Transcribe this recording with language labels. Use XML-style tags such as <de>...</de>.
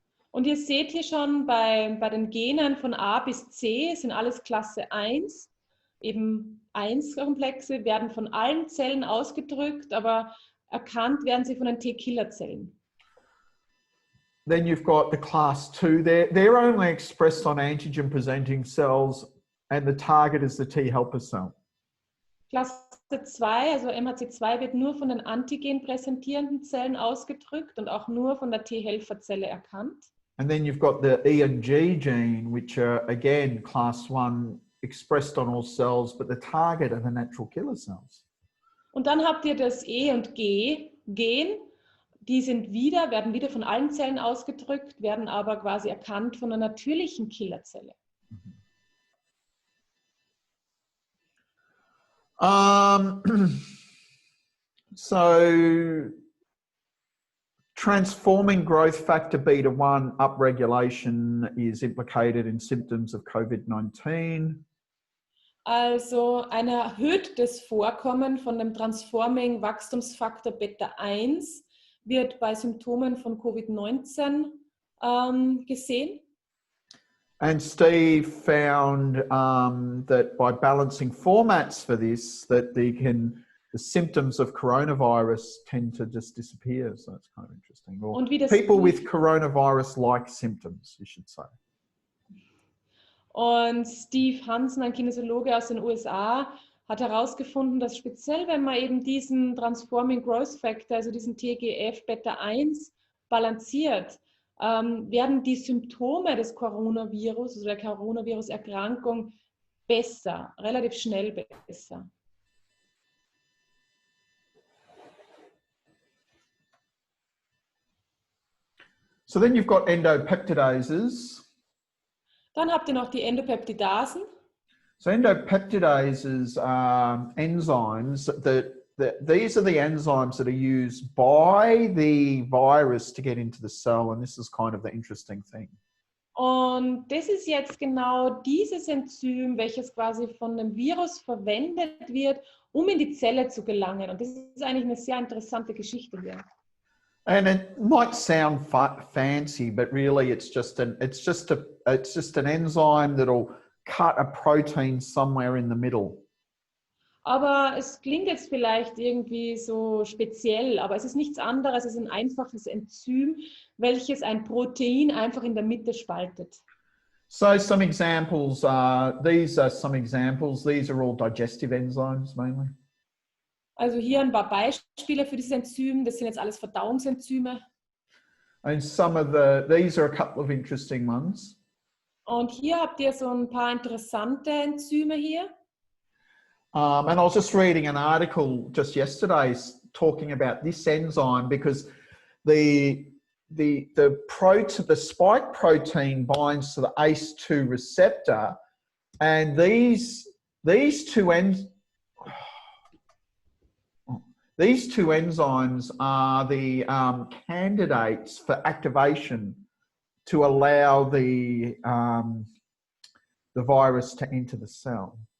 <de>Und ihr seht hier schon bei den Genen von A bis C sind alles Klasse 1, eben 1-Komplexe, werden von allen Zellen ausgedrückt, aber erkannt werden sie von den T-Killerzellen.</de> <en>Then you've got the class 2. They're only expressed on antigen-presenting cells, and the target is the T helper cell.</en> <de>Klasse 2, also MHC2, wird nur von den antigen-präsentierenden Zellen ausgedrückt und auch nur von der T-Helferzelle erkannt.</de> <en>And then you've got the E and G gene, which are again class 1 expressed on all cells, but the target are the natural killer cells.</en> <de>Und dann habt ihr das E und G Gen, die werden wieder von allen Zellen ausgedrückt, werden aber quasi erkannt von einer natürlichen Killerzelle.</de> <en>Um, so transforming growth factor beta-1 upregulation is implicated in symptoms of COVID-19.</en> <de>Also ein erhöhtes Vorkommen von dem Transforming Wachstumsfaktor Beta-1 wird bei Symptomen von Covid-19 gesehen.</de> <en>And Steve found that by balancing formats for this, that the symptoms of coronavirus tend to just disappear. So that's kind of interesting. Or</en> <de>Und wie das</de> <en>people with coronavirus-like symptoms, you should say.</en> <de>Und Steve Hansen, ein Kinesiologe aus den USA, hat herausgefunden, dass speziell, wenn man eben diesen Transforming Growth Factor, also diesen TGF-Beta-1 balanciert, werden die Symptome des Coronavirus, also der Coronavirus-Erkrankung, besser, relativ schnell besser.</de> <en>So then you've got endopeptidases.</en> <de>Dann habt ihr noch die Endopeptidasen.</de> <en>So endopeptidases are enzymes these are the enzymes that are used by the virus to get into the cell, and this is kind of the interesting thing.</en> <de>Und das ist jetzt genau dieses Enzym, welches quasi von dem Virus verwendet wird, um in die Zelle zu gelangen. Und das ist eigentlich eine sehr interessante Geschichte hier.</de> <en>And it might sound fancy, but really it's just an enzyme that'll cut a protein somewhere in the middle.</en> <de>Aber es klingt jetzt vielleicht irgendwie so speziell, aber es ist nichts anderes als ein einfaches Enzym, welches ein Protein einfach in der Mitte spaltet.</de> <en>So some examples these are some examples. These are all digestive enzymes mainly.</en> <de>Also hier ein paar Beispiele für dieses Enzym. Das sind jetzt alles Verdauungsenzyme.</de> <en>And these are a couple of interesting ones.</en> <de>Und hier habt ihr so ein paar interessante Enzyme hier.</de> <en>And I was just reading an article just yesterday talking about this enzyme because the spike protein binds to the ACE2 receptor, and these two enzymes are the candidates for activation to allow the virus to enter the cell.</en>